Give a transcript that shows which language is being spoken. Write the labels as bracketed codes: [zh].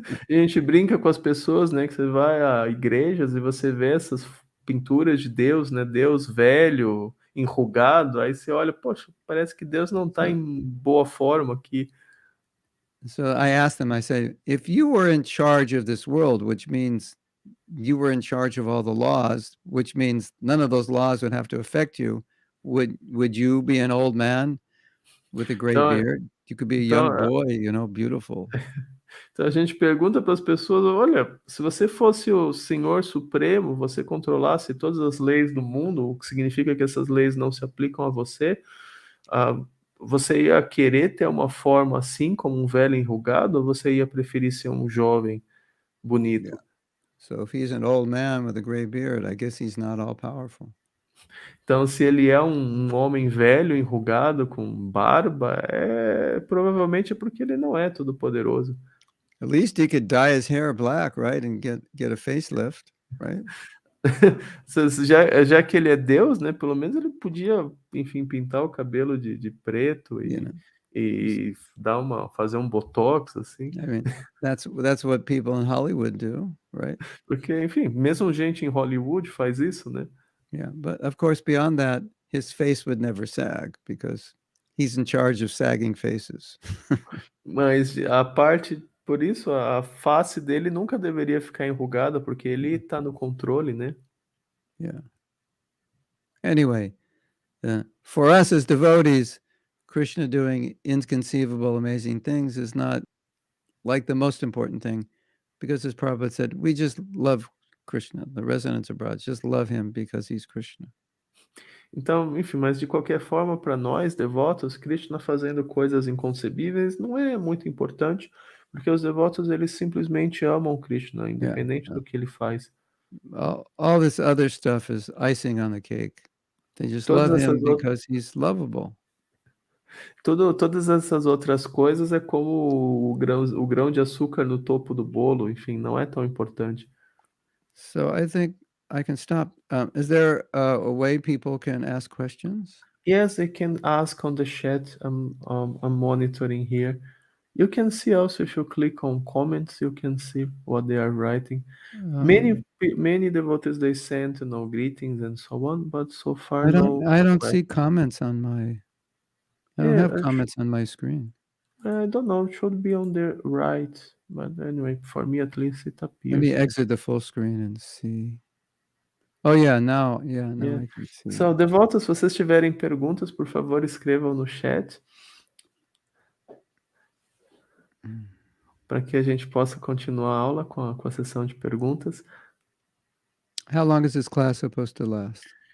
[pt] E a gente brinca com as pessoas, né, que você vai a igrejas e você vê essas pinturas de Deus, né, Deus velho, enrugado, aí você olha, poxa, parece que Deus não está em boa forma aqui. [en] So I asked them, I said, if you were in charge of this world, which means you were in charge of all the laws, which means none of those laws would have to affect you, would you be an old man with a gray [pt] Então, [en] beard? You could be a [pt] então, [en] young boy, you know, beautiful. [pt] então a gente pergunta para as pessoas: olha, se você fosse o Senhor Supremo, você controlasse todas as leis do mundo, o que significa que essas leis não se aplicam a você, ah, você ia querer ter uma forma assim, como um velho enrugado, ou você ia preferir ser um jovem bonito? [en] Yeah. So if he's an old man with a gray beard, I guess he's not all powerful. [pt] Então, se ele é um homem velho, enrugado, com barba, provavelmente é porque ele não é todo poderoso. [en] At least he could dye his hair black, right, and get a facelift, right? [pt] Já que ele é Deus, né? Pelo menos ele podia, enfim, pintar o cabelo de preto e fazer um botox, assim. [en] I mean, that's what people in Hollywood do, right? [pt] Porque, enfim, mesmo gente em Hollywood faz isso, né? [en] Yeah, but of course, beyond that, his face would never sag because he's in charge of sagging faces. [pt] Mas por isso, a face dele nunca deveria ficar enrugada, porque ele tá no controle, né? [en] Yeah. Anyway, for us as devotees, Krishna doing inconceivable, amazing things is not like the most important thing, because as Prabhupada said, we just love Krishna. The residents abroad just love him because he's Krishna. [pt] Então, enfim, mas de qualquer forma, para nós devotos, Krishna fazendo coisas inconcebíveis não é muito importante, porque os devotos eles simplesmente amam Krishna, independente do que ele faz. [en] All this other stuff is icing on the cake. They just love him because he's lovable. [pt] Todas essas outras coisas é como o grão de açúcar no topo do bolo, enfim, não é tão importante. [en] So I think I can stop. Is there a way people can ask questions? Yes, they can ask on the chat. I'm monitoring here. You can see also if you click on comments, you can see what they are writing. Many devotees they sent, greetings and so on, but so far I don't see comments on my. I don't have comments on my screen. I don't know. It should be on the right, but anyway, for me at least it appears. Let me exit the full screen and see. Oh yeah, now I can see. [pt] So, devotos, se vocês tiverem perguntas, por favor, escrevam no chat. Para que a gente possa continuar a aula com a sessão de perguntas. [en] How long is this class supposed to last?